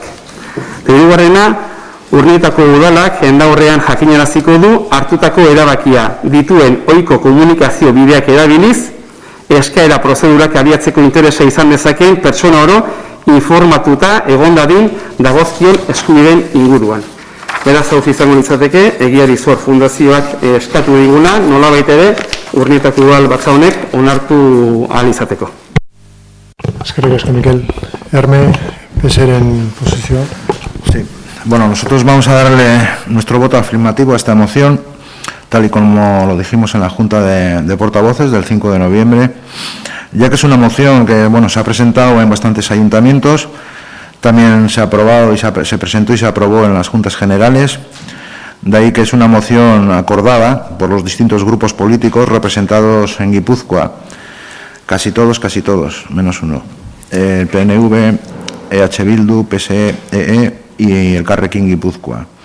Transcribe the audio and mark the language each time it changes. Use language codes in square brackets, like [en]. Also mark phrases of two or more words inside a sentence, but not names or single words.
[eu] Hirugarrena, Urnietako udalak jendaurrean jakinaraziko du hartutako erabakia dituen ohiko komunikazio bideak erabiliz, eskaera prozedurak abiatzeko interesa izan dezakeen pertsona oro informatuta egon dadin dagozkion eskubideen inguruan. Beraz, hau izango litzateke, Egiari Zor Fundazioak eskatu diguna, nolabait ere, Urnietako udal batza honek onartu ahal izateko. Eskerrik asko, Mikel. Herme, PSeren posizioa. [es] Sí. Bueno, nosotros vamos a darle nuestro voto afirmativo a esta moción, tal y como lo dijimos en la Junta de Portavoces del 5 de noviembre, ya que es una moción que, bueno, se ha presentado en bastantes ayuntamientos, también se ha aprobado y se presentó y se aprobó en las Juntas Generales, de ahí que es una moción acordada por los distintos grupos políticos representados en Guipúzcoa, casi todos, menos uno, el PNV, EH Bildu, PSE, EE y el Carrequín Guipúzcoa.